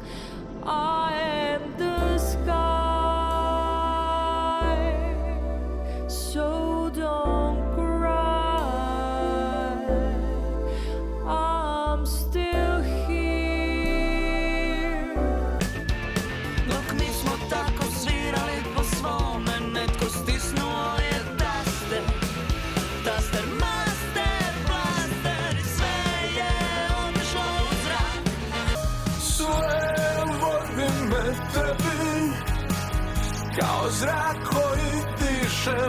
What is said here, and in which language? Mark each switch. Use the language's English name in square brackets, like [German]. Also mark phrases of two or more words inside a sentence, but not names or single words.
[English] I am the sky. So don't cry. I'm still here. [Croatian] Dok nismo tako svirali po svome, netko stisnuo je taster. Taster, master, blaster i sve je otišlo u zrak. Sve vodim me tebi, kao zrak koji dišem.